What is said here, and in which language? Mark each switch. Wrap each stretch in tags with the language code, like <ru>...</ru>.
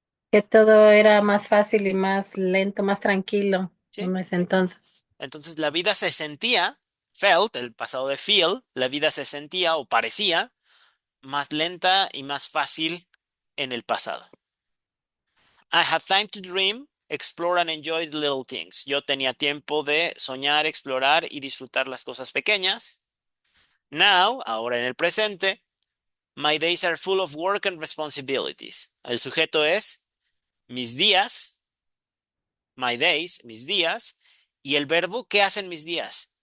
<es>Que todo era más fácil y más lento, más tranquilo ¿Sí? en ese entonces. Entonces la vida se sentía, felt, el pasado de feel, la vida se sentía o parecía más lenta y más fácil en el pasado.</es> <en>I had time to dream, explore and enjoy the little things.</en> <es>Yo tenía tiempo de soñar, explorar y disfrutar las cosas pequeñas.</es> <en>Now,</en> <es>ahora en el presente,</es> <en>my days are full of work and responsibilities.</en> <es>El sujeto es mis días,</es> <en>my days,</en> <es>mis días, y el verbo, ¿qué hacen mis días?</es>